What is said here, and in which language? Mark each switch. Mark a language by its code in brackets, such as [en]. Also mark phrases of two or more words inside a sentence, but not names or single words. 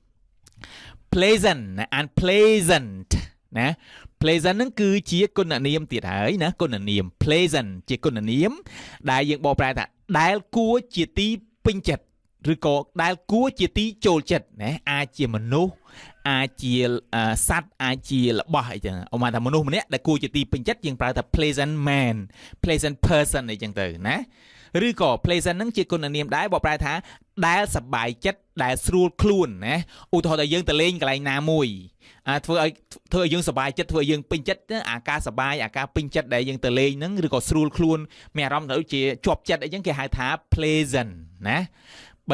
[en] pleasant and pleasant [km] ណា pleasant ហ្នឹងគឺជាគុណនាមទៀតហើយណាគុណនាម pleasant ជាគុណនាមដែលយើងបកប្រែថាដែលគួរជាទីពេញចិត្តឬក៏ដែលគួរជាទីចូលចិត្តណាអាចជាមនុស្សអាចជាសត្វអាចជារបស់អីចឹងឧបមាថាមនុស្សម្នាក់ ដែលគួរជាទីពេញចិត្តយើងប្រើថា [en] pleasant man pleasant person [km] អីចឹងទៅណាឬក៏ pleasant ហ្នឹងជាគុណនាមដែរបកប្រែថាដែលសប្បាយចិត្តដែលស្រួលខ្លួនណាឧទាហរណ៍ថាយើងទៅលេងកន្លែងណាមួយធ្វើឲ្យយើងសប្បាយ ចិត្តធ្វើឲ្យយើងពេញចិត្តអាការសប្បាយអាការពេញចិត្តដែលយើងទៅលេងហ្នឹងឬក៏ស្រួលខ្លួនមានអារម្មណ៍ដូចជាជាប់ចិត្តអីចឹងគេហៅថា pleasant ណាបើនិ